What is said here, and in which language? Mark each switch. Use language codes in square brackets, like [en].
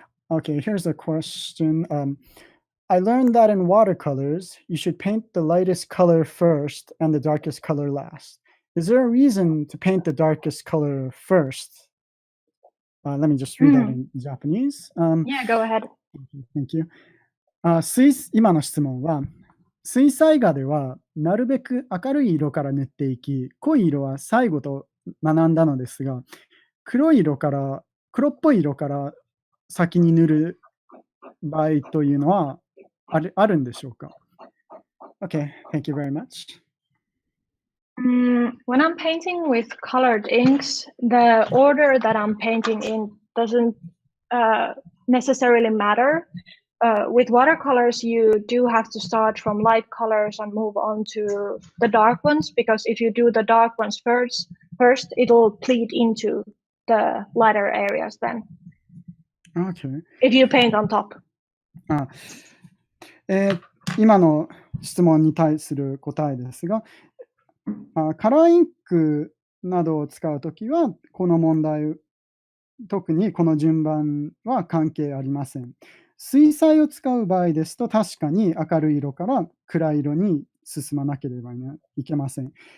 [en] Okay, here's a question. I learned that in watercolors, you should paint the lightest color first and the darkest color last. Is there a reason to paint the darkest color first? Let me just read that in Japanese. Yeah, go ahead. Thank you. [ja] 今の質問は、水彩画ではなるべく明るい色から塗っていき、濃い色は最後と学んだのですが、黒っぽい色から先に塗る場合というのはあるんでしょうか？ [en] Okay, thank you very much. When I'm painting with colored inks, the order that I'm painting in doesn't necessarily matter. With watercolors, you do have to start from light colors and move on to the dark ones, because if you do the dark ones first, it'll bleed into the lighter areas then. Okay. If you paint on top. [ja] 今の質問に対する答えですが、カラーインクなどを使うときは、この問題、特にこの順番は関係ありません。水彩を使う場合ですと、確かに明るい色から暗い色に進まなければいけません。